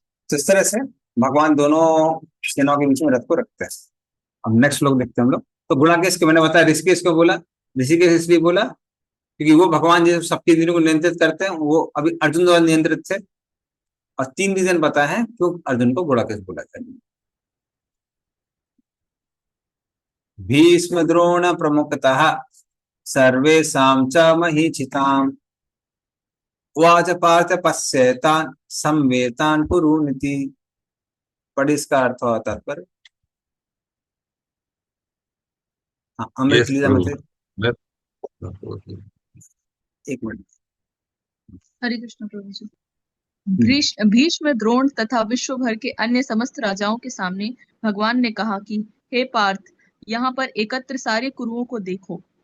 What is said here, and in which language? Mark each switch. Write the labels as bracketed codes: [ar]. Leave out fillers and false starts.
[hi] तो इस तरह से भगवान दोनों सेनाओं के बीच में रथ को रखते हैं। अब नेक्स्ट श्लोक देखते हैं हम लोग। तो गुणाकेश को मैंने बताया, ऋषिकेश को बोला। ऋषिकेश इसलिए बोला क्योंकि वो भगवान जो सबकी इंद्रियों को नियंत्रित करते हैं, वो अभी अर्जुन द्वारा नियंत्रित थे। और 3 रीजन बताए हैं क्यों अर्जुन को गुणाकेश बोला गया। [sa] भीष्म द्रोण प्रमुखतः सर्वेषां च महीचिताम् उवाच पार्थ पश्येतान् संवेतान् कुरुनिति। [hi] पढ़, इसका अर्थ और तात्पर्य। हाँ, अमृत [en] yes [hi] लीला प्रभु। मतलब। मैं एक मिनट। हरे कृष्ण प्रभु जी। भीष्म, द्रोण तथा विश्व भर के अन्य समस्त राजाओं के सामने भगवान ने कहा कि हे पार्थ, यहाँ पर एकत्र सारे कुरुओं को देखो।